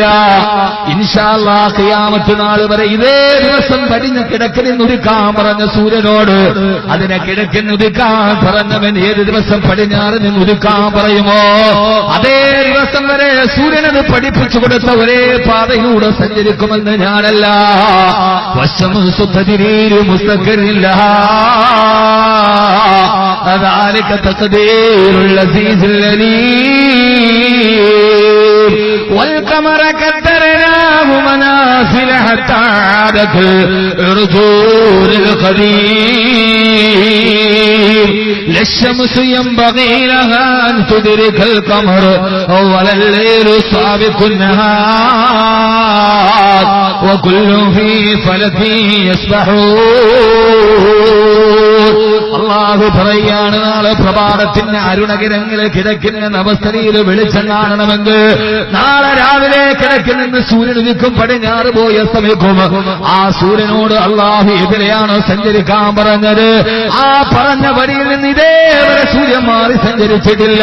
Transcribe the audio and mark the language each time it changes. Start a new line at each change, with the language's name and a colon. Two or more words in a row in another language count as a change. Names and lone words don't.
Arabic: إن شاء الله
Malayalam: ഖിയാമത്ത് നാൾ വരെ ഇതേ ദിവസം പടിഞ്ഞ കിഴക്കിൽ ഉദിക്കാൻ പറഞ്ഞ സൂര്യനോട് അതിനെ കിഴക്കിൽ ഉദിക്കാൻ പറഞ്ഞവൻ ഏത് ദിവസം പടിഞ്ഞാറ് നിന്ന് ഉദിക്കാൻ പറയുമോ അതേ ദിവസം വരെ സൂര്യനത് പഠിപ്പിച്ചു കൊടുത്ത ഒരേ പാതയിലൂടെ സഞ്ചരിക്കുമെന്ന് ഞാനല്ല.
Arabic: ذلك تقدير العزيز العليم والقمر قدرناه منازل حتى عاد كالعرجون القديم لا الشمس ينبغي لها أن تدرك القمر ولا الليل سابق النهار وكل في فلك يسبحون.
Malayalam: അല്ലാഹു പറയാണ്, നാളെ പ്രഭാതത്തിന്റെ അരുണകിരങ്ങൾ കിഴക്കിന്റെ നവസ്ഥയിൽ വെളിച്ചം കാണണമെങ്കിൽ നാളെ രാവിലെ കിഴക്കിൽ നിന്ന് സൂര്യൻ ഉദിക്കും, പടിഞ്ഞാറ് പോയി അസ്തമിക്കും. ആ സൂര്യനോട് അല്ലാഹു എതിരെയാണ് സഞ്ചരിക്കാൻ പറഞ്ഞത്. ആ പറഞ്ഞ വഴിയിൽ നിന്ന് ഇതേവരെ സൂര്യൻ മാറി സഞ്ചരിച്ചിട്ടില്ല.